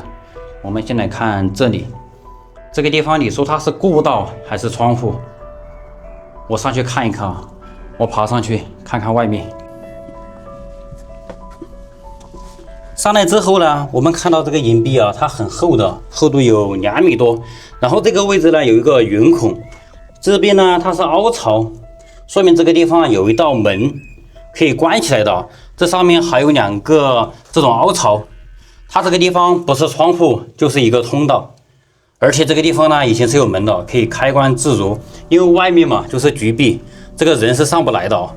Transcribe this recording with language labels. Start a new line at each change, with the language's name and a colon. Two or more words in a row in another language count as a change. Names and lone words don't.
Chinese: 我們先來看這裡，這個地方你說它是過道還是窗戶？我上去看一看，我爬上去看看外面。上來之後呢，我們看到這個岩壁啊，它很厚的，厚度有2米多。然後這個位置呢有一個圓孔，這邊呢它是凹槽，說明這個地方有一道門。可以關起來的，這上面還有2個這種凹槽，它這個地方不是窗戶就是一個通道，而且這個地方呢以前是有門的，可以開關自如，因為外面嘛就是局壁，這個人是上不來的。